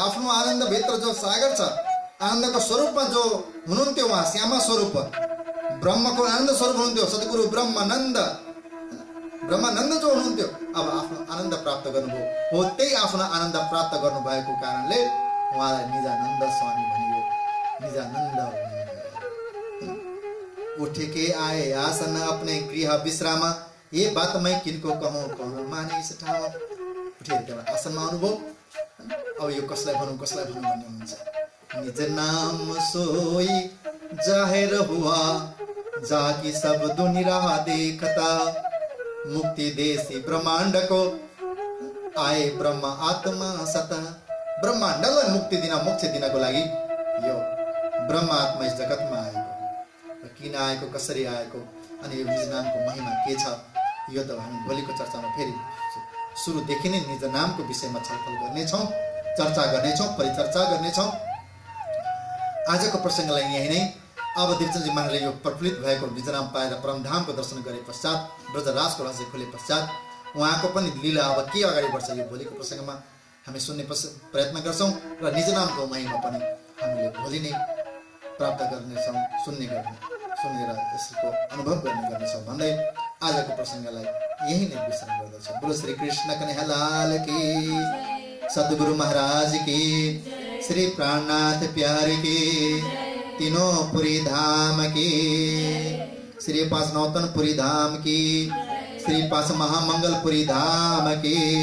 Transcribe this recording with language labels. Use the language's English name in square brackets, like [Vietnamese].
[Nepali] आफ्नो आनन्द भित्र जो सागर छ, आनन्दको स्वरूपमा जो हुनुहुन्थ्यो उहाँ श्यामा स्वरूप ब्रह्मको आनन्द स्वरूप हुनुहुन्थ्यो, सद्गुरु ब्रह्मानन्द जो हुनुहुन्थ्यो, अब आफ्नो आनन्द प्राप्त गर्नुभयो। हो त्यही आफ्नो आनन्द प्राप्त गर्नुभएको कारणले उहाँलाई निजानन्द स्वामी भनियो। [Hindi] निजानन्द उठेके आए आसन अपने गृह विश्राम। ये बात मैं किनको कहूँ माने इस ठाउँ। [Nepali] उठेर त्यहाँ आसनमा आउनुभयो अब यो कसलाई भनौँ भन्ने हुन्छ। [Hindi] निज नाम सोई जाहिर हुआ जाकी सब दुनिया देखता, मुक्ति देशी ब्रह्माण्ड को आए ब्रह्म आत्मा सता। [Nepali] ब्रह्माण्डलाई मुक्ति दिन मोक्ष दिनको लागि यो ब्रह्म आत्मा यस जगतमा आएको, किन आएको, कसरी आएको, अनि यो निज नामको महिमा के छ, यो त हामी भोलिको चर्चामा फेरि सुरुदेखि नै निज नामको विषयमा छलफल गर्नेछौँ, चर्चा गर्नेछौँ, परिचर्चा गर्नेछौँ। आजको प्रसङ्गलाई यही नै। अब दिपचन्दजी महाराजले यो प्रफुल्लित भएको निज नाम पाएर परमधामको दर्शन गरे पश्चात, ब्रजराजको रहस्य खोले पश्चात उहाँको पनि लीला अब के अगाडि बढ्छ यो भोलिको प्रसङ्गमा हामी सुन्ने प्रयत्न गर्छौँ र निज नामको महिमा पनि हामीले भोलि नै प्राप्त गर्नेछौँ, सुनेर यसको अनुभव गर्नेछौँ भन्दै आजको प्रसङ्गलाई यही नै विश्राम गर्दछौँ। [Hindi] बोलो श्री कृष्ण कन्हैया लाल की, सद्गुरु महाराज की, श्री प्राणनाथ प्यारे की, तीनों पुरी धाम की, श्री पास नौतनपुरी धाम की, श्री पास महामंगलपुरी धाम की,